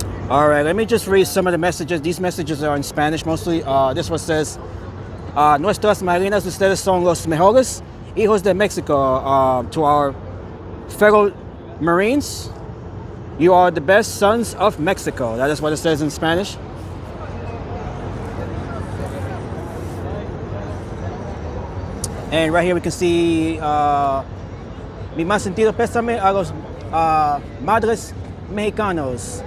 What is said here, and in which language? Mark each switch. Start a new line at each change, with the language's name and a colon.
English: All right, let me just read some of the messages. These messages are in Spanish mostly. This one says,
Spanish: Nuestras marinas, ustedes son los mejores hijos de Mexico.
English: To our fellow Marines, you are the best sons of Mexico. That is what it says in Spanish. And right here we can see
Spanish: mi más sentido pésame a los madres Mexicanos.